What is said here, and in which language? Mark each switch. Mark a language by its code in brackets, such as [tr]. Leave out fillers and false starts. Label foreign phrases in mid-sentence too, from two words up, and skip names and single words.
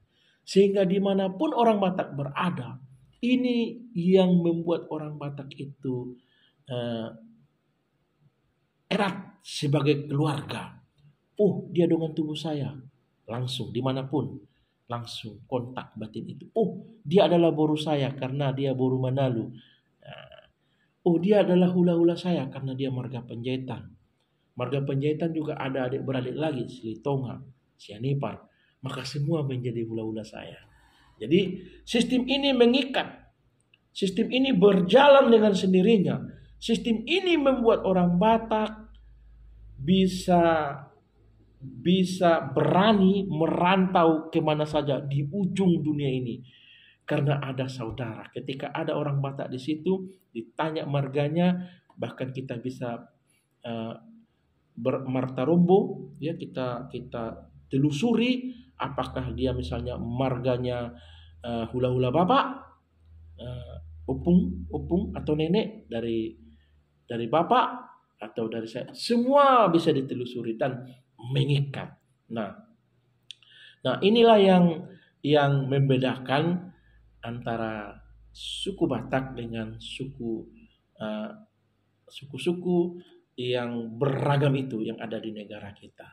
[id] Sehingga dimanapun orang Batak berada, ini yang membuat orang Batak itu erat sebagai keluarga. Oh, dia dengan tubuh saya. Langsung dimanapun. Langsung kontak batin itu. Oh, dia adalah boru saya karena dia boru Manalu. Oh, dia adalah hula-hula saya karena dia marga penjahitan. Marga penjahitan juga ada adik-beradik lagi. Silitonga, Sianipar. Maka semua menjadi hula-hula saya. Jadi sistem ini mengikat. Sistem ini berjalan dengan sendirinya. Sistem ini membuat orang Batak bisa berani merantau kemana saja di ujung dunia ini. Karena ada saudara. Ketika ada orang Batak di situ, ditanya marganya, bahkan kita bisa bermartarombo, ya kita telusuri apakah dia misalnya marganya hula-hula bapak, opung atau nenek dari bapak atau dari saya, semua bisa ditelusuri dan mengikat. Nah inilah yang membedakan antara suku Batak dengan suku-suku yang beragam itu yang ada di negara kita.